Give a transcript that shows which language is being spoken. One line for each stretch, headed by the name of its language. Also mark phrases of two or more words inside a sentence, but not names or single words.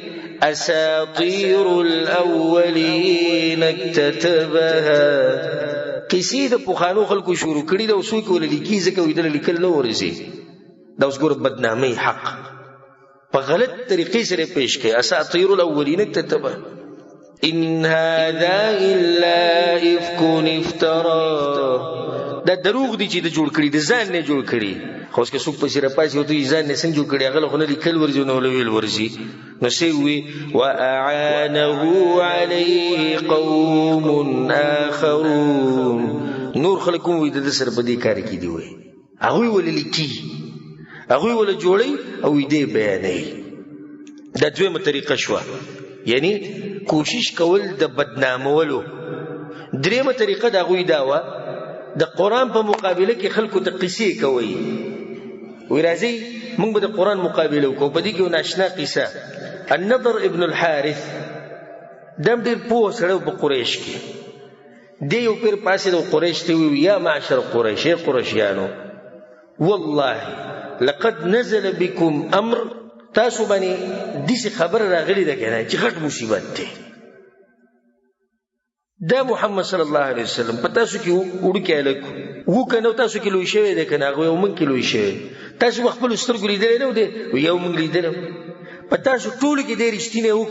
Arabic: اساطیر الاولین اکتتبها
Pashto: قصې د پخوانو خلکو شروع کړي ده او څوک یې ولیکي ځکه وایي دله لیکل نه ورځي دا اوس ګوره بدنامۍ حق په غلط طریقې سره پیش کړي
Arabic: اساطیر الاولین اکتتبها ان هذا الا افک افترا
Pashto: دا دروغ دی چې د جوړ کړي د ځان نه جوړ کړي خو اوس که څوک پسې راپاسي او ته یې ځان نه څنګه جوړ کړي هغه له خو نه لیکل ورځي نه ویل ورځي نو څه وي
Arabic: واعانه علیه قوم
Pashto: آخرون نور خلک هم وایي د ده سره په دې کار کې دي وایي هغوی ولې لیکي هغوی ولې جوړوي او دې بیانوي دا دویمه طریقه شوه یعنی کوشش کول د بدنامولو دریمه طریقه د هغوی دا وه د قرآن په مقابله کې خلکو ته قصې کوي وی راځئ موږ به د قرآن مقابله وکړو په دې کې یو ناشنا قصه النضر ابن الحارث دا ډېر پوه سړی په قریش کې دی یو پیر پاسېد او قریش ته وویل
Arabic: یا معشر قریش
Pashto: ای قریشیانو
Arabic: والله لقد نزل بكم امر
Pashto: تاسو باندې داسې خبره راغلې ده که نه چې غټ مصیبت دی دا محمد
Arabic: صلی الله علیه وسلم
Pashto: په تاسو کې وړوکی هلک و که نه تاسو کې لوی شوی دی که نه هغه یو موږ کې لوی شوی تاسو په خپلو سترګو لیدلی نه و دی یو موږ لیدلی په تاسو ټولو کې دی رښتینی و که